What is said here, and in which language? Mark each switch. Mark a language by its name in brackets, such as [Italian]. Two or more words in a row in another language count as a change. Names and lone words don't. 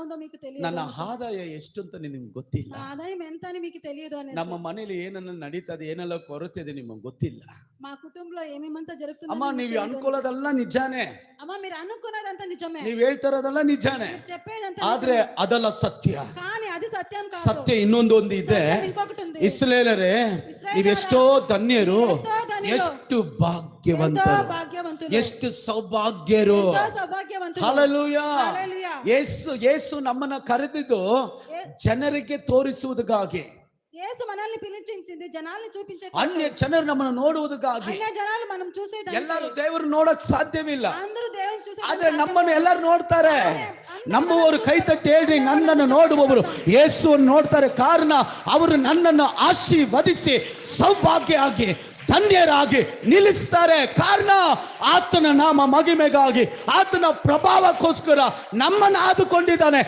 [Telugu] మీకు తెలియదు, [Kannada] ನನ್ನ ಆದಾಯ ಎಷ್ಟು ಅಂತ ನಿನಗೆ ಗೊತ್ತಿಲ್ಲ, [Telugu] నా ఆదాయం ఎంత అని మీకు తెలియదు అనేసి. [Kannada] ನಮ್ಮ ಮನೇಲಿ ಏನೆಲ್ಲ ನಡೀತದೆ, ಏನೆಲ್ಲ ಕೊರತೆ ಇದೆ ನಿಮಗೆ ಗೊತ್ತಿಲ್ಲ. [Telugu] మా కుటుంబంలో ఏమేమంతా జరుగుతుందో [Kannada] ಅಮ್ಮ [Telugu] మీకు [Kannada] ನೀವು [Telugu] తెలియదు. [Kannada] ಅನ್ಕೊಳ್ಳೋದೆಲ್ಲ ನಿಜಾನೇ, [Telugu] అమ్మ మీరు అనుకున్నదంతా నిజమే, [Kannada] ನೀವ್ ಹೇಳ್ತಾರದೆಲ್ಲ ನಿಜಾನೇ, [Telugu] మీరు చెప్పేదంతా [Kannada] ಆದ್ರೆ [Telugu] నిజమే. [Kannada] ಅದಲ್ಲ ಸತ್ಯ. [Telugu] కానీ అది సత్యం కాదు. [Kannada] ಸತ್ಯ ಇನ್ನೊಂದು ಇದೆ. [Telugu] సత్యం ఇంకొకటి ఉంది. [Kannada] ಇಸ್ರಾಯೇಲರೇ, ನೀವೆಷ್ಟೋ ಧನ್ಯರು, [Telugu] ఎంతో ధన్యులు, [Kannada] ಎಷ್ಟು [Telugu] ఎంతో [Kannada] ಭಾಗ್ಯವಂತರು, [Telugu] భాగ్యవంతులు, [Kannada] ಎಷ್ಟು ಸೌಭಾಗ್ಯರು. [Telugu] ఎంతో సౌభాగ్యవంతులు. [Kannada] ಹಲ್ಲೆಲೂಯಾ. [Telugu] హల్లెలూయా. [Kannada] ಯೇಸು ನಮ್ಮನ್ನ ಕರೆದಿದ್ದು ಜನರಿಗೆ ತೋರಿಸುವುದಕ್ಕಾಗಿ, [Telugu] యేసు మనల్ని పిలిచింది జనాల్ని చూపించే, [Kannada] ಅನ್ಯ ಜನರು ನಮ್ಮನ್ನು ನೋಡುವುದಕ್ಕಾಗಿ. [Telugu] అన్య జనాలు మనం చూసేదానికి. [Kannada] ಎಲ್ಲರೂ ದೇವರು ನೋಡಕ್ ಸಾಧ್ಯವಿಲ್ಲ, [Telugu] అందరూ దేవుని చూసే, [Kannada] ಆದ್ರೆ ನಮ್ಮನ್ನು ಎಲ್ಲರೂ ನೋಡ್ತಾರೆ. ನಂಬುವವರು ಕೈ ತಟ್ಟಿ ಹೇಳ್ರಿ, ನನ್ನನ್ನು ನೋಡುವವರು ಯೇಸುವನ್ನು ನೋಡ್ತಾರೆ. ಕಾರಣ ಅವರು ನನ್ನನ್ನು ಆಶೀರ್ವದಿಸಿ ಸೌಭಾಗ್ಯ ಆಗಿ ಧನ್ಯರಾಗಿ ನಿಲ್ಲಿಸ್ತಾರೆ. ಕಾರಣ ಆತನ ನಾಮ ಮಹಿಮೆಗಾಗಿ, ಆತನ ಪ್ರಭಾವಕ್ಕೋಸ್ಕರ ನಮ್ಮನ್ನು ಆದುಕೊಂಡಿದ್ದಾನೆ.